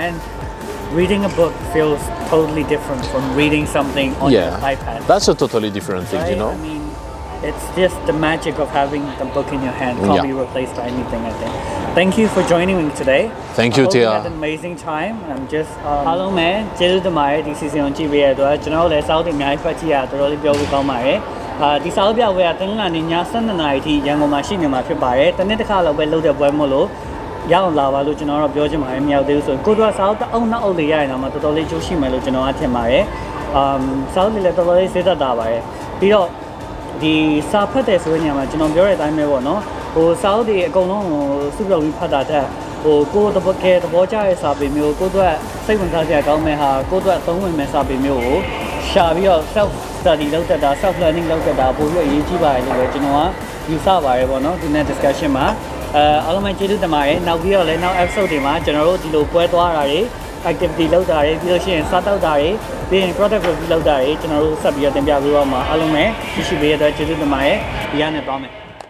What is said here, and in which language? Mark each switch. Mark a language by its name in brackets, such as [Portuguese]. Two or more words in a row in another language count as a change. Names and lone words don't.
[English] And reading a book feels totally different from reading something on your iPad. That's a totally different thing, right? It's just the magic of having the book in your hand. Can't be replaced by anything, I think. Thank you for joining me today. Thank you, Thiha. I hope you had an amazing time. I'm just [Burmese] အားလုံးပဲကျေးဇူးတင်ပါတယ်ဒီ season ကိုကြည့်ပေးရတဲ့အတွက်ကျွန်တော်တို့လည်းစောင့်တင်အများကြီးဖတ်ကြည့်ရတော်တော်လေးပြောဖို့ကောင်းပါတယ်ဒီစာအုပ်ပြပွဲကတင်လာနေည7:00 နာရီထိရန်ကုန်မှာရှိနေမှာဖြစ်ပါတယ်တနေ့တစ်ခါလောက်ပဲ လုပ်တဲ့ပွဲမို့လို့ရအောင်လာပါလို့ကျွန်တော်တို့ပြောချင်ပါတယ်မရောက်သေးဘူးဆိုကိုတို့ကစာအုပ်တစ်အုပ်နှစ်အုပ်လေးရရင်တော့တော်တော်လေးကျိုးရှိမယ်လို့ကျွန်တော်ကထင်ပါတယ်စာအုပ်လေးလည်းတော်တော်လေးစေးတတ် တာပါတယ်ပြီးတော့ဒီစာဖတ်တဲ့ဆိုတဲ့နေရာမှာကျွန်တော်ပြောတဲ့အတိုင်းပဲပေါ့နော်စာအုပ်တွေအကုန်လုံးစုပြုံပြီးဖတ်တာတဲ့ကို ယ်တပတ်ကဲသဘောကျတဲ့စာပေမျိုးကိုတို့စိတ်ဝင်စားစရာကောင်းမဲ့ဟာကိုတို့အသုံးဝင်မဲ့စာပေမျိုးကိုရှာပြီးတော့ [English] self study [Burmese] လုပ်တတ်တာ [English] self learning [Burmese] လုပ်တတ်တာပို့ပြီးအရေးကြီးပါတယ်လို့ပဲကျွန်တော်ကယူဆပါတယ်ပေါ့နော်ဒီနေ့ discussion မှာအားလုံးပဲကျေးဇူးတင်ပါတယ်နောက်ပြီးတော့လည်းနောက် episode တွေမှာကျွန်တော်တို့ဒီလိုပွဲသွားတာတွေ activity လုပ်တာတွေပြီးလို့ရှိရင်စားတောက်တာတွေပြီးရင် [English] product review [Burmese] လုပ်တာတွေကျွန်တော်တို့ဆက်ပြီးတော့တင်ပြပေးပါမှာအားလုံးပဲကြည့်ရှုပေးရတဲ့ကျေးဇူးတင်ပါတယ်ဒီကနေ့သွားမယ်